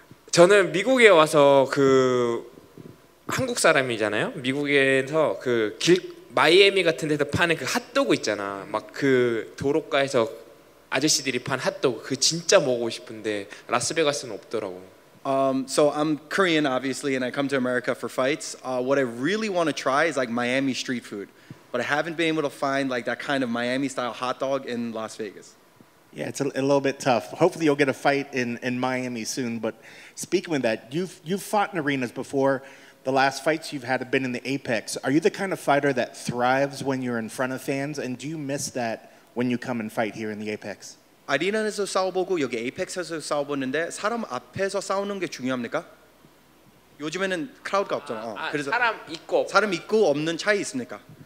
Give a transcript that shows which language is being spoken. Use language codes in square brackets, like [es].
[ko] 저는 미국에 와서 그 한국 사람이잖아요. 미국에서 그 마이애미 같은 데서 파는 그 핫도그 있잖아. 막 그 도로가에서 아저씨들이 판 핫도그 그 진짜 먹고 싶은데 라스베가스는 없더라고. [en] So I'm Korean, obviously, and I come to America for fights. What I really want to try is like Miami street food, but I haven't been able to find like that kind of Miami-style hot dog in Las Vegas. Yeah, it's a little bit tough. Hopefully, you'll get a fight in Miami soon. But speaking of that, you've fought in arenas before. The last fights you've had have been in the Apex. Are you the kind of fighter that thrives when you're in front of fans, and do you miss that when you come and fight here in the Apex? [ko] 아리나에서 싸워보고 여기 에이펙스에서 싸워보는데 사람 앞에서 싸우는 게 중요합니까? 요즘에는 크라우드가 없잖아. 그래서 사람 있고 사람 있고 없는 차이 있습니까?